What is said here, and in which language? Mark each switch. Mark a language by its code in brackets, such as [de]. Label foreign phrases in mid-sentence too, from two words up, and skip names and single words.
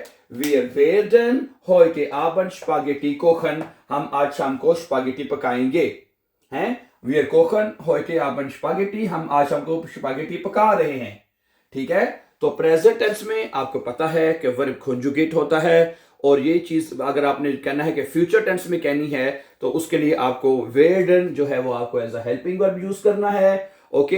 [de] wir werden heute Abend Spaghetti kochen, [ur] ہم آج شام کو سپاگیٹی پکائیں گے، ہیں, [de] wir kochen heute Abend Spaghetti, [ur] ہم آج شام کو سپاگیٹی پکا رہے ہیں، ٹھیک ہے. تو [en] present tense [ur] میں آپ کو پتا ہے کہ ورب کانجوگیٹ ہوتا ہے، اور یہ چیز اگر آپ نے کہنا ہے کہ [en] future tense [ur] میں کہنی ہے تو اس کے لیے آپ کو werden جو ہے وہ آپ کو [en] as a helping verb use [ur] کرنا ہے، اوکے.